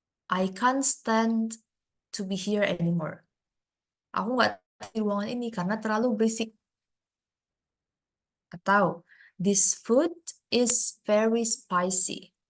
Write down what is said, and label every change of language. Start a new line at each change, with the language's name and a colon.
English: I can't stand to be here anymore.
Indonesian: Aku nggak di ruangan ini karena terlalu berisik.
English: Atau, this food is very spicy.